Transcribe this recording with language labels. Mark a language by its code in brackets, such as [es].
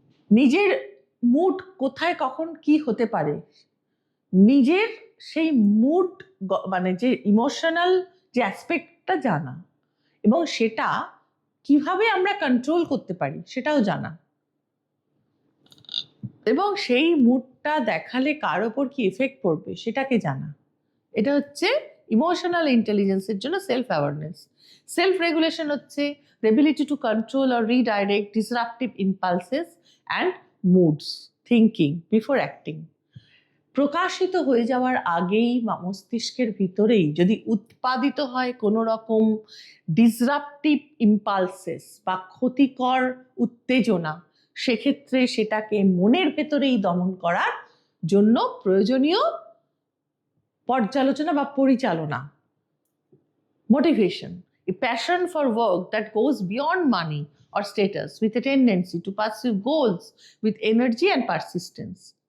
[bn] নিজের মুড কোথায় কখন কি হতে পারে, নিজের সেই মুড মানে যে ইমোশনাল যে অ্যাসপেক্টটা জানা, এবং সেটা কিভাবে আমরা কন্ট্রোল করতে পারি সেটাও জানা, এবং সেই মুডটা দেখালে কার ওপর কি এফেক্ট পড়বে সেটাকে জানা। এটা হচ্ছে ইমোশনাল ইন্টেলিজেন্সের জন্য সেলফ অ্যাওয়ারনেস। সেলফ রেগুলেশন হচ্ছে [en] the ability to control or redirect disruptive impulses and moods, thinking before acting. [bn] প্রকাশিত হয়ে যাওয়ার আগেই মস্তিষ্কের ভিতরেই যদি উৎপাদিত হয় কোনো রকম ডিসরাপটিভ ইম্পালসেস বা ক্ষতিকর উত্তেজনা, সেক্ষেত্রে সেটাকে মনের ভেতরেই দমন করার জন্য প্রয়োজনীয় পর্যালোচনা বা পরিচালনা, motivation, [en] a passion for work that goes beyond money or status, with a tendency to pursue goals with energy and persistence.